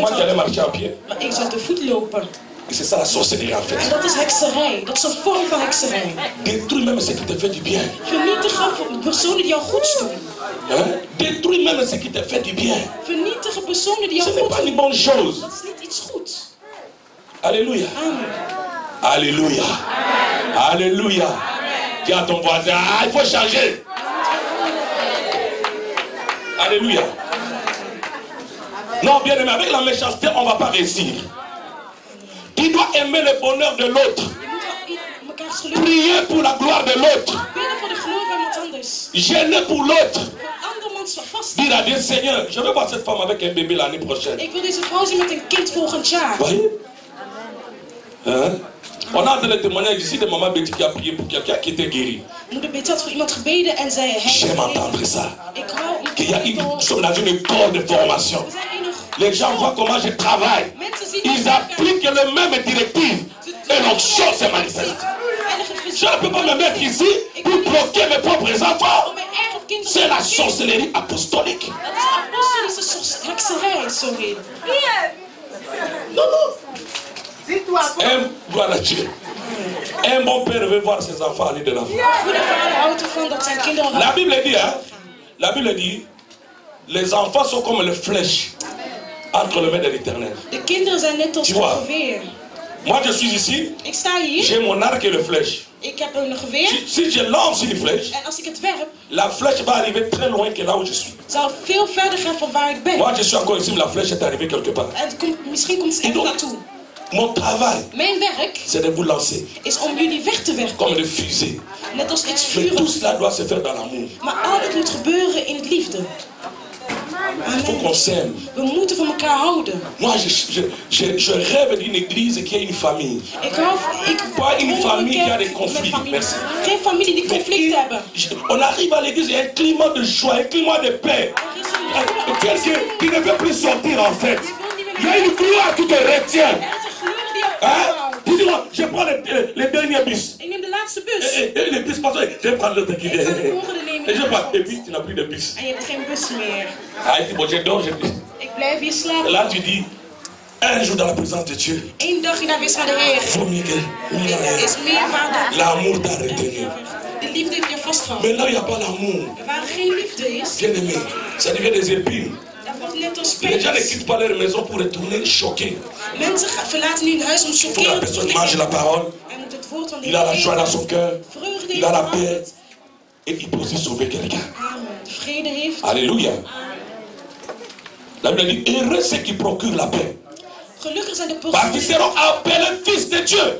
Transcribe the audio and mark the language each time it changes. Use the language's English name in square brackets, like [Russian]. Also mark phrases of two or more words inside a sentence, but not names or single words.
[French] c'est moi qui allais [Dutch] mensen had, [French] marcher à pied. [Dutch] maar ik zou te voet lopen. [French] Et c'est ça la sorcellerie en En fait. [Dutch] dat is hekserij. Dat is een vorm van hekserij. [French] Détruis même ce qui te fait du bien. [Dutch] Vernietigen personen die jou goed doen. [French] Hein? Détruis même ce qui te fait du bien. [Dutch] Vernietigen personen die [French] Ce [Dutch] jou [French] n'est [Dutch] goed [French] pas une [Dutch] doen. [French] bonne chose. [Dutch] Dat is niet iets goeds. [French] Alléluia. Amen. Alléluia. Alléluia. Dis à ton voisin, ah, il faut changer. Alléluia. Non, bien aimé, avec la méchanceté, on ne va pas réussir. Tu dois aimer le bonheur de l'autre. [Dutch] Je moet wel mekaars geluk [French] Prier pour la gloire de l'autre. [Dutch] bidden voor de glorie van iemand anders. [French] Gêner pour l'autre. [Dutch] Voor andermans vast. [French] Dire à Dieu, Seigneur, je veux voir cette femme avec un bébé l'année prochaine. [Dutch] Ik wil deze vrouw zien met een kind volgend jaar. [French] Voyez? Hein? On a entendu le témoignage ici de maman Betty qui a prié pour quelqu'un qui était guéri. [Dutch] Moeder Betty had voor iemand gebeden en zei... [French] J'aime entendre ça. [Dutch] Ik hou... [French] Qu'il y a nous sommes dans une école de formation. [Dutch] We zijn in een... [French] Les gens voient comment je travaille. [Dutch] Mensen zien... [French] Ils appliquent les mêmes directives. Et l'onction se manifeste. Je ne peux pas me mettre ici pour bloquer mes propres enfants. [Dutch] Om mijn eigen [French] C'est la sorcellerie apostolique. [Dutch] Dat is apostolische hekserij, sorry. [French] Non, non. Voilà Dieu. Un bon père veut voir ses enfants aller de l'avant. [Dutch] Goede vader houdt ervan dat zijn kinderen... [French] La Bible dit, hein? La Bible dit, les enfants sont comme les flèches entre les mains de l'Éternel. [Dutch] De kinderen zijn net als een geweer. [French] Moi je suis ici. [Dutch] Ik sta hier. [French] J'ai mon arc et le flèche. [Dutch] Ik heb een geweer. [French] Si je lance une flèche, [Dutch] en als ik het werp, [French] la flèche va arriver très loin que là où je suis. [Dutch] Zal veel verder gaan van waar ik ben. [French] Moi je suis encore ici, mais la flèche est arrivée quelque part. [Dutch] En misschien komt het echt naartoe. [French] Mon travail, [Dutch] mijn werk, [French] c'est de vous lancer. [Dutch] Is om jullie weg te werken. [French] Comme des fusées. [Dutch] Net als iets [French] Mais [Dutch] vuren. [French] tout cela doit se faire dans l'amour. [Dutch] Maar al dit moet gebeuren in het liefde. [French] Il faut qu'on s'aime. [Dutch] We moeten van elkaar houden. [French] Moi, je rêve d'une église qui a une famille. Pas une famille qui a des conflits. Merci. [Dutch] Geen familie die conflict hebben. [French] On arrive à l'église, il y a un climat de joie, un climat de paix. Quelqu'un qui ne veut plus sortir en fait. Il y a une gloire qui te retient. Hein? Dis-moi, je prends les derniers bus. [Dutch] Ik neem de laatste bus. [French] Et les bus passent, je vais prendre l'autre qui vient. Et je prends, et puis tu n'as plus de bus. [Dutch] En je hebt geen bus meer. [French] Ah, il dit, bon, je dors, je dis. [Dutch] Ik blijf hier slapen. [French] Et là, tu dis, un jour dans la présence de Dieu. [Dutch] Eén dag in de aanwezigheid van de Heer. [French] Vaut mieux que [Dutch] Is meer waard dan. [French] l'amour t'a retenu. [Dutch] De liefde heeft je vastgehouden. [French] Maintenant, il n'y a pas l'amour. [Dutch] Waar geen liefde is. [French] Bien aimé, ça devient des épines. [Dutch] Net als [French] Les gens ne quittent pas leur maison pour retourner choqués. [Dutch] Mensen verlaten nu hun huis om [French] Il faut que la [Dutch] choqueren. [French] personne mange la parole. Il a la joie dans son cœur. Il a la paix. Et il peut aussi sauver quelqu'un. Alléluia. La Bible dit, heureux ceux qui procurent la paix. Parce qu'ils seront appelés fils de Dieu.